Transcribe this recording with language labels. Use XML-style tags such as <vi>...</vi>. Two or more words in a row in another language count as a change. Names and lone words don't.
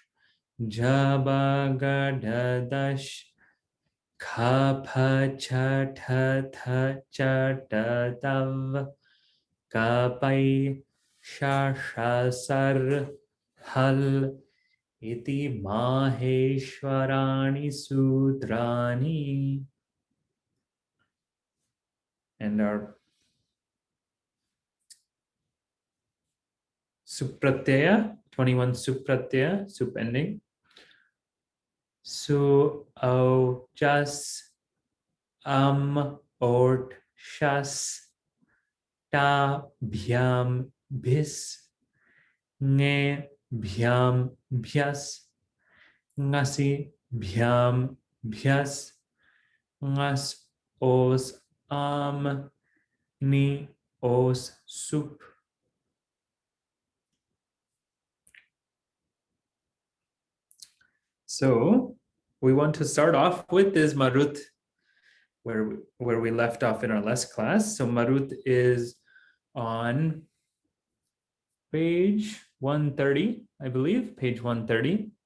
<sa>जबगडदश् खफछठथ चटतव् कपय् शषसर् हल् इति माहेश्वराणि सूत्राणि.</sa> <en>And our Supratyaya, 21 Supratyaya, sup ending.</en> <sa>सु औ जस् औट् शस् टा भ्याम् भिस् ङे भ्याम् भ्यस् ङसि भ्याम् भ्यस् ङस् ओस् ङि, ओस् सुप्.</sa> <en>So we want to start off with this Marut, where we left off in our last class. So Marut is on page 130, I believe, page 130.</en>